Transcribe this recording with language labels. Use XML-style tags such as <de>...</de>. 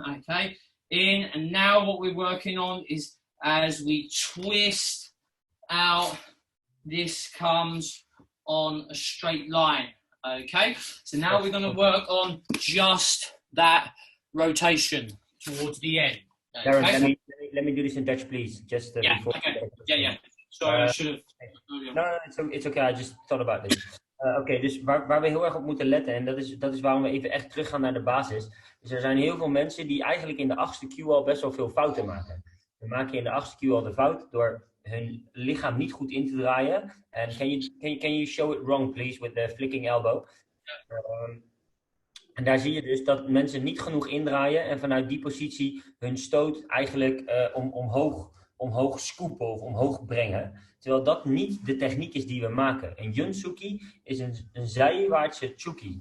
<en>Okay, in, and now what we're working on is as we twist out, this comes on a straight line. Okay, so now we're going to work on just that rotation towards the end. Okay? Darren, let me do this in Dutch, please. Just yeah, before. okay. Yeah. Sorry, I should have. No, it's okay. I just thought about this.</en> <nl>Oké, dus waar we heel erg op moeten letten, en dat is waarom we even echt teruggaan naar de basis. Dus er zijn heel veel mensen die eigenlijk in de 8e Q al best wel veel fouten maken. We maken in de 8e Q al de fout door hun lichaam niet goed in te draaien.</nl> <en>En can you show it wrong, please, with the flicking elbow?</en> <nl>En daar zie je dus dat mensen niet genoeg indraaien en vanuit die positie hun stoot eigenlijk omhoog scoopen of omhoog brengen. Terwijl dat niet de techniek is die we maken. Een Jun Tsuki is een zijwaartse Tsuki.</nl>